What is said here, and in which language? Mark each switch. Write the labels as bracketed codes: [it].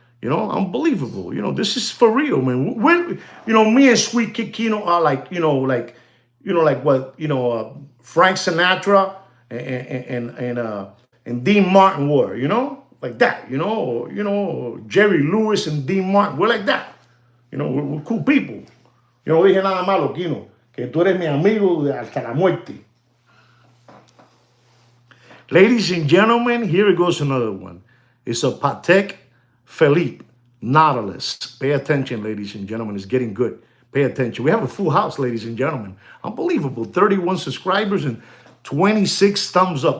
[en] Unbelievable. This is for real, man. Me and Sweet Kid Kino are like, like what, Frank Sinatra and Dean Martin were, like that, Jerry Lewis and Dean Martin. We're like that. We're cool people. [es] Yo no dije nada malo, Kino, que tú eres mi amigo hasta la muerte. [en] Ladies and gentlemen, here it goes another one. It's a Patek Philippe Nautilus. Pay attention, ladies and gentlemen. It's getting good. Pay attention. We have a full house, ladies and gentlemen. Unbelievable. 31 subscribers and 26 thumbs up.